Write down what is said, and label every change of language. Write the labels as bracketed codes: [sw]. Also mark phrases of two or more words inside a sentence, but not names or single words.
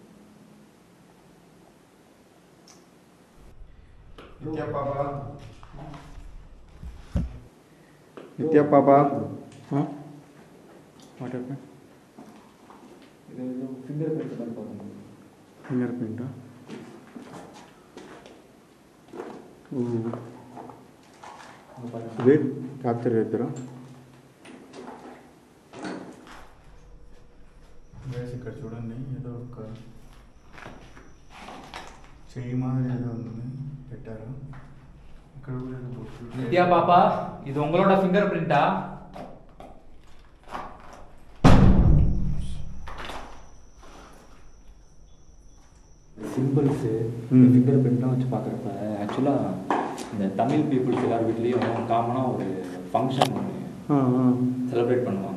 [ta] நித்யா பாப்பா, நித்யா பாப்பா, [en] what happen? [ta] இது [en] finger print [ta] மாதிரி பார்த்தோம். [en] finger print? [ta] ஓ, [en] wait capture [te] చేద్దరా ఇక్కడ చూడండి ఏదో ఒక చెయ్యి మాదిరి ఏదో ఉంది పెట్టారు ఇక్కడ కూడా ఏదో బొట్టు. [ta] நித்யா பாப்பா இது உங்களோட [en] finger print? simples finger print [ta] வச்சு பார்க்குறப்ப ஆக்சுவலாக இந்த தமிழ் பீப்புள்ஸ் எல்லார் வீட்லேயும் காமனாக ஒரு ஃபங்க்ஷன் ஒன்று செலிப்ரேட் பண்ணுவாங்க.